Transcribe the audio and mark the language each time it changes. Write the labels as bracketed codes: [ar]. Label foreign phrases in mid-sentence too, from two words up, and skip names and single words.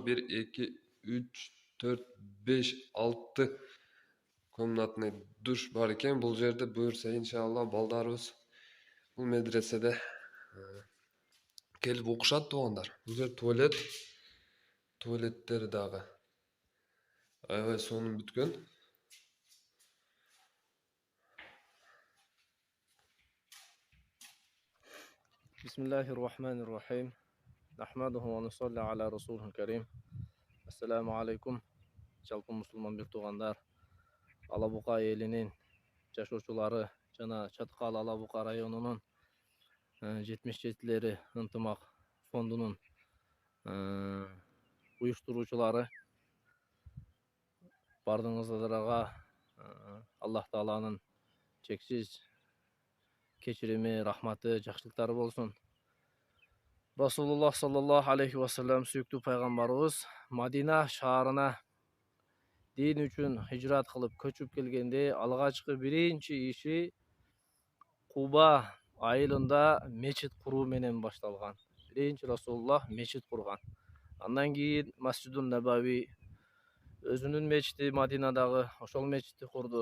[ky] 1, 2, 3, 4, 5, 6 комнатный душ бар экен. Бул жерде буюрса иншалла балдарыбыз бул медреседе келип окушат туугандар. Бул жер туалет. Туалеттери дагы аябай сонун бүткөн. [ar] بسم الله الرحمن الرحيم. نحمده ونصلي على رسوله الكريم. السلام عليكم. [ky] Жалпы мусулман бир туугандар, Алабука элинин жашоочулары жана Чаткал Алабука районунун 77-лери ынтымак фондунун уюштуруучулары бардыгыңыздарга Аллах Тааланын чексиз кечирими, рахматы, жакшылыктары болсун. Расулуллах [ar] صلى الله عليه وسلم [ky] сүйүктүү пайгамбарыбыз Мадина шаарына дин үчүн хижрат кылып көчүп келгенде алгачкы биринчи иши Куба айылында мечит куруу менен башталган. Биринчи Расулуллах мечит курган. Андан кийин Масжидун Набави өзүнүн мечити Мадинадагы ошол мечитти курду.